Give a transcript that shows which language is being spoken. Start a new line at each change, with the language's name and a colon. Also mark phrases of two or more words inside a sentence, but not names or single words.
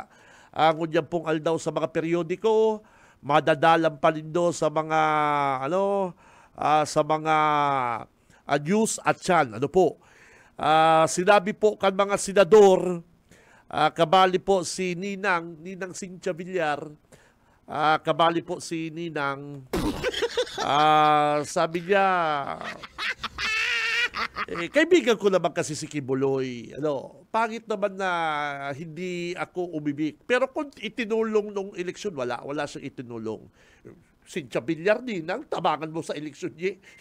Bikol: Ngunyan pong aldaw sa mga periodiko, madadalam pa nindo sa mga sa mga news at yan. Sinabi po kan mga senador, kabali po si Ninang Cynthia Villar, kabali po si Ninang,
Filipino: sabi niya, kaibigan ko naman kasi si Kibuloy. Pangit naman na hindi ako umibig. Pero kung itinulong nung eleksyon, wala siyang itinulong.
Bikol: Cynthia Villar, Ninang, tabangan mo sa eleksyon niya.